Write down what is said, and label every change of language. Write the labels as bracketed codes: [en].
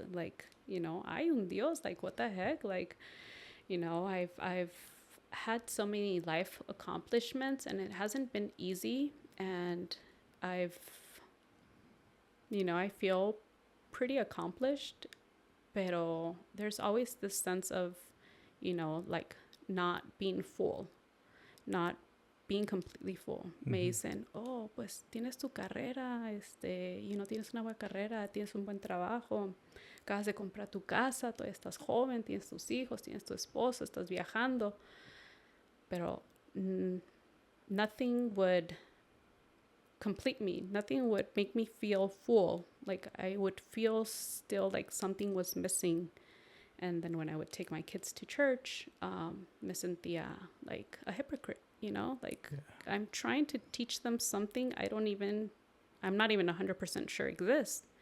[en] Like, you know, [es] hay un Dios, [en] like, what the heck? Like, you know, I've had so many life accomplishments, and it hasn't been easy. And you know, I feel pretty accomplished, pero there's always this sense of, you know, like, not being full, not being completely full. [es] Me dicen, oh, pues tienes tu carrera, [en] you know, [es] tienes una buena carrera, tienes un buen trabajo, acabas de comprar tu casa, todavía estás joven, tienes tus hijos, tienes tu esposo, estás viajando, pero [en] nothing would complete me. Nothing would make me feel full. Like, I would feel still like something was missing. And then when I would take my kids to church, [es] me sentía [en] like a hypocrite, you know, like I'm trying to teach them something I'm not even 100% sure exists.